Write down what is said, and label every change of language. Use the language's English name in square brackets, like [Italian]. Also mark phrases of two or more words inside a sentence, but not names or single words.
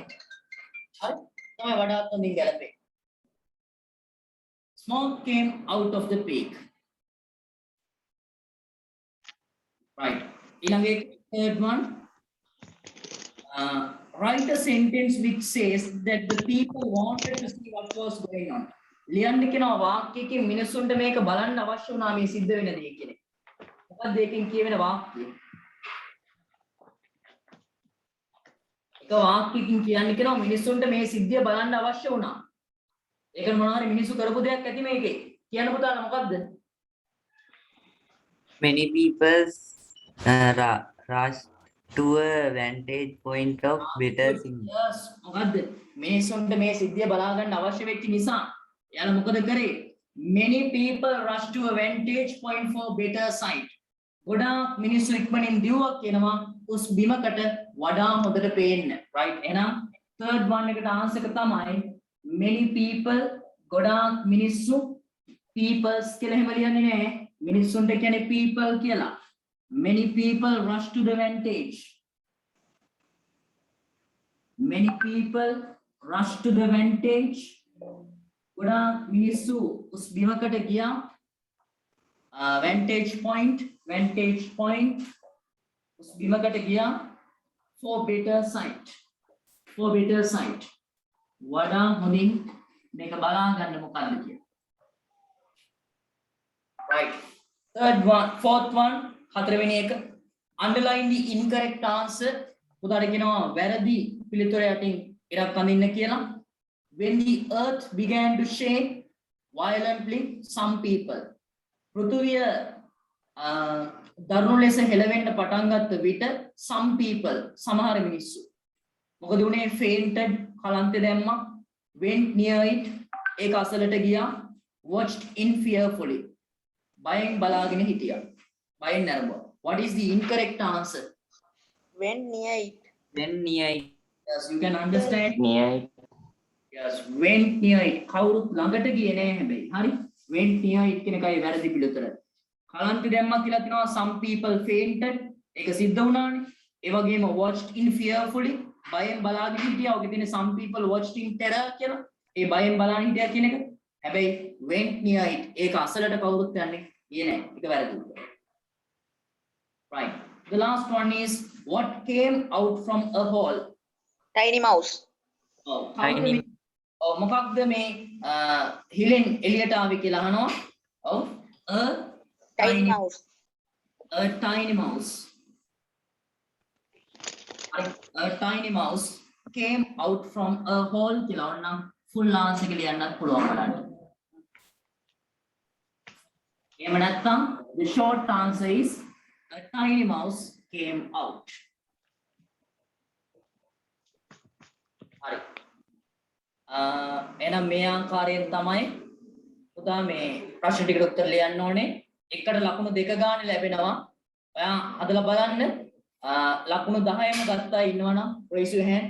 [Sinhala] හරි? තමයි වඩාත් හොඳින් ගැලපෙන්නේ. [English] Smoke came out of the peak. Right. [Sinhala] ඊළඟ [English] third one. Write a sentence which says that the people wanted to see what was going on. [Sinhala] ලියන්න කියනවා වාක්‍යයකින් මිනිස්සුන්ට මේක බලන්න අවශ්‍ය වුණා මේ සිද්ධ වෙන දේ කියන එක. මොකක්ද ඒකෙන් කියවෙන වාක්‍යය? එක වාක්‍යයකින් කියන්න කියනවා මිනිස්සුන්ට මේ සිද්ධිය බලන්න අවශ්‍ය වුණා. ඒක මොනවා හරි මිනිස්සු කරපු දෙයක් ඇති මේකේ. කියන්න පුතාලා මොකද්ද? [English] Many people rush to a vantage point of better signal. Yes, [Sinhala] මොකද්ද? මිනිස්සුන්ට මේ සිද්ධිය බලා ගන්න අවශ්‍ය වෙච්ච නිසා එයාලා මොකද කරේ? [English] Many people rush to a vantage point for better sight. [Sinhala] ගොඩාක් මිනිස්සු ඉක්මනින් දිව්වක් කියනවා උස් බිමකට වඩා හොඳට පේන්න. right? එහෙනම් third one එකට answer එක තමයි [English] many people [Sinhala] ගොඩාක් මිනිස්සු peoples කියලා එහෙම ලියන්නේ නැහැ. මිනිස්සුන්ට කියන්නේ people කියලා. [English] Many people rush to the vantage. Many people rush to the vantage. [Sinhala] ගොඩාක් මිනිස්සු උස් බිමකට ගියා. [English] vantage point [Sinhala] උස් බිමකට ගියා [English] for better sight. [Sinhala] වඩා හොඳින් මේක බලා ගන්න මොකද්ද කියලා. [English] right. fourth one [Sinhala] හතරවෙනි එක [English] underline the incorrect answer. [Sinhala] උදාට කියනවා වැරදි පිළිතුර යටින් ඉරක් අඳින්න කියලා. [English] When the earth began to shake violently, some people. [Sinhala] පෘථුවිය දරුණු ලෙස හෙළවෙන්න පටන් ගත්ත විට [English] some people [Sinhala] සමහර මිනිස්සු මොකද උනේ? [English] fainted [Sinhala] කලන්තේ දැම්මා. [English] went near it [Sinhala] ඒක අසලට ගියා. [English] watched in fearfully [Sinhala] බයෙන් බලාගෙන හිටියා. [English] binary word. What is the incorrect answer? Went near it. When near it. Yes, you can understand. Near it. Yes, went near it. [Sinhala] කවුරුත් ළඟට ගියේ නෑ හැබැයි. හරි? [English] went near it [Sinhala] කියන එකයි වැරදි පිළිතුර. කලන්ති දැම්මා කියලා තිනවා [English] some people fainted. [Sinhala] ඒක සිද්ධ වුණානේ. ඒ වගේම [English] watched in fearfully. [Sinhala] බයෙන් බලාගෙන හිටියා. ඔකේ තියෙන [English] some people watched in terror [Sinhala] කියලා. ඒ බයෙන් බලාගෙන හිටියා කියන එක. හැබැයි [English] went near it. [Sinhala] ඒක අසලට කවුරුත් යන්නේ ගියේ නෑ. ඒක වැරදි. [English] Right. The last one is what came out from a hole. Tiny mouse. Oh, Tiny. [Sinhala] මොකක්ද මේ හිලෙන් එළියට ආවි කියලා අහනවා. ඔව්. [English] Tiny mouse. A tiny mouse. A tiny mouse came out from a hole [Sinhala] කියලා ඕනනම් [English] full answer [Sinhala] එක ලියන්නත් පුළුවන් බලන්න. [English] එහෙම නැත්නම් the short answer is a tiny mouse came out. [Sinhala] හරි. එහෙනම් මේ ආකාරයෙන් තමයි පුතා මේ ප්‍රශ්න ටිකට උත්තර ලියන්න ඕනේ. එකට ලකුණු දෙක ගන්න ලැබෙනවා. ඔයා හදලා බලන්න. [English] ලකුණු 10ම ගත්තා ඉන්නවනම් raise your hand.